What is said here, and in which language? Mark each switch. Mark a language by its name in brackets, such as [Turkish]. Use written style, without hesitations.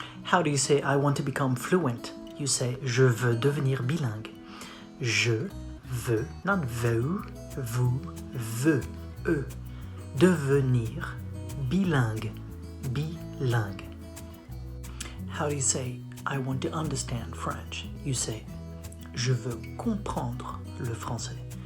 [English] How do you say I want to become fluent? You say [French] je veux devenir bilingue. Je veux, not veux, vous, veux, devenir bilingue, bilingue. [English] How do you say I want to understand French? You say [French] je veux comprendre le français.